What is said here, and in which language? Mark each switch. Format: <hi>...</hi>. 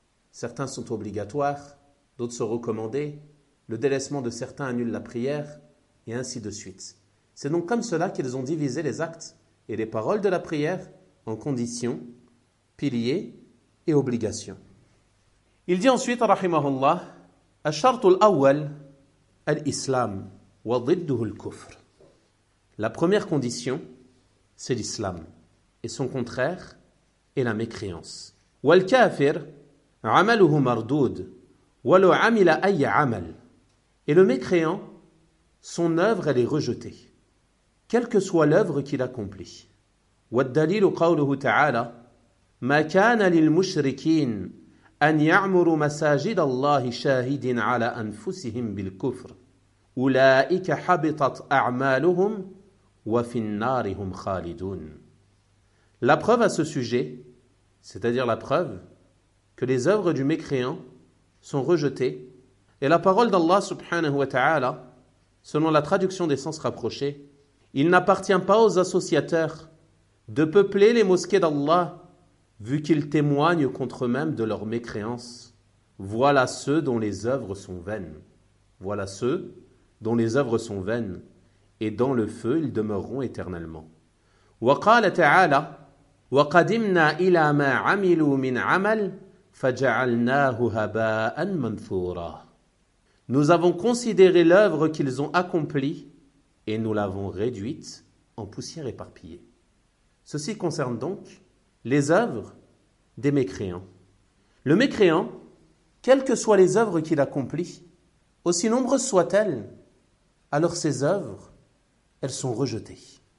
<fr>Certains sont obligatoires, d'autres sont recommandés, le délaissement de certains annule la prière, et ainsi de suite. C'est donc comme cela qu'ils ont divisé les actes et les paroles de la prière en conditions, piliers et obligations. Il dit ensuite,</fr> <ar>rahimahullah, الشرط الأول الإسلام وضده الكفر.</ar> <fr>La première condition, c'est l'islam, et son contraire est la mécréance.</fr> <ar>والكافر عمله مردود ولو عمل أي عمل.</ar> <fr>Et le mécréant, son œuvre, elle est rejetée, quelle que soit l'œuvre qu'il accomplit.</fr> <ar>والدليل قوله تعالى مَا كَانَ لِلْمُشْرِكِينَ أَنْ يَعْمُرُوا مَسَاجِدَ اللَّهِ شَاهِدٍ عَلَىٰ أَنفُسِهِمْ بِالْكُفْرِ أُولَٰئِكَ حَبِطَتْ أَعْمَالُهُمْ وَفِي النَّارِ هُمْ خَالِدُونَ.</ar> <fr>La preuve à ce sujet, c'est-à-dire la preuve que les œuvres du mécréant sont rejetées, et la parole d'Allah subhanahu wa ta'ala, selon la traduction des sens rapprochés, il n'appartient pas aux associateurs de peupler les mosquées d'Allah vu qu'ils témoignent contre eux-mêmes de leur mécréance. Voilà ceux dont les œuvres sont vaines. Voilà ceux dont les œuvres sont vaines, et dans le feu ils demeureront éternellement.</fr> <ar>وقال تعالى وقدمنا إلى ما عملوا من عمل فجعلناه هباء منثورا.</ar> <fr>Nous avons considéré l'œuvre qu'ils ont accomplie et nous l'avons réduite en poussière éparpillée. Ceci concerne donc les œuvres des mécréants. Le mécréant, quelles que soient les œuvres qu'il accomplit, aussi nombreuses soient-elles, alors ses œuvres, elles sont rejetées.</fr>